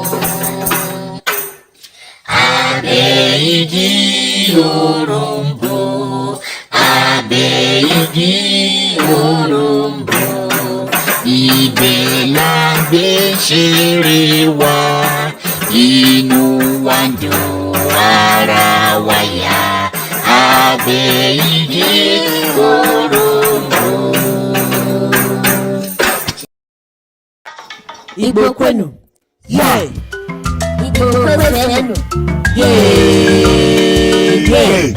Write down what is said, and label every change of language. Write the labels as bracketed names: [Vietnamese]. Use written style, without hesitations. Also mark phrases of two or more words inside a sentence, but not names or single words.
[Yoruba] Abẹ́ igi òrombó, abẹ́ igi òrombó, ibẹ̀ la gbé ṣeré wa, inú wa dùn ara wa yá, abẹ́ igi òrombó. [Igbo] Igbo kwenu, yay! Igbo kwenu, Yay!